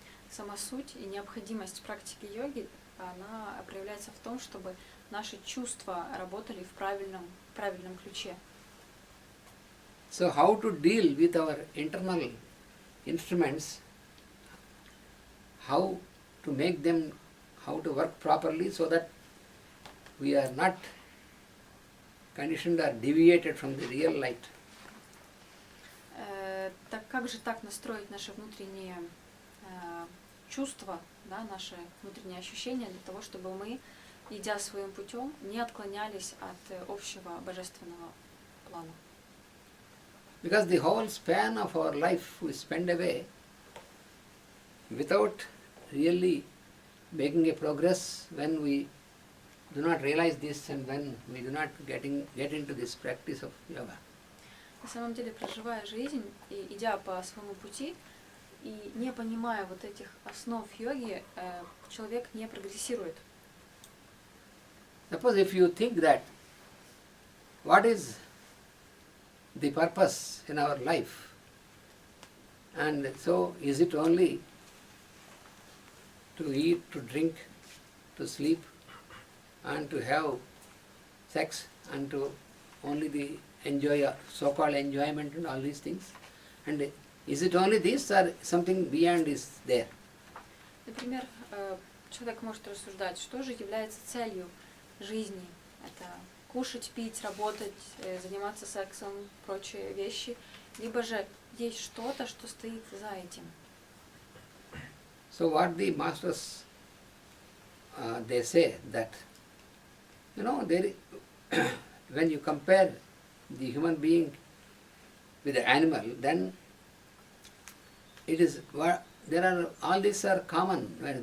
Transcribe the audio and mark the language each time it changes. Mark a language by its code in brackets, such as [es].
[ru] Сама суть и необходимость практики йоги, она проявляется в том, чтобы наши чувства работали в правильном ключе. [en] So how to deal with our internal instruments, how to make them, how to work properly so that we are not conditioned or deviated from the real light. [ru] Так как же так настроить наши внутренние чувства, да, наши внутренние ощущения для того, чтобы мы, идя своим путем, не отклонялись от общего божественного плана? [en] Because the whole span of our life we spend away without really making a progress when we do not realize this and when we do not get into this practice of yoga. [ru] На самом деле, проживая жизнь и идя по своему пути, и не понимая вот этих основ йоги, человек не прогрессирует. [en] Suppose if you think that what is the purpose in our life, and so is it only to eat, to drink, to sleep, and to have sex, and to only the enjoy so-called enjoyment and all these things? And is it only this or something beyond is there? [ru] Например, человек может рассуждать, что же является целью жизни. Это кушать, пить, работать, заниматься сексом, прочие вещи. Либо же есть что-то, что стоит за этим. [en] So what the masters, they say that, when you compare the human being with the animal, then it is all these are common.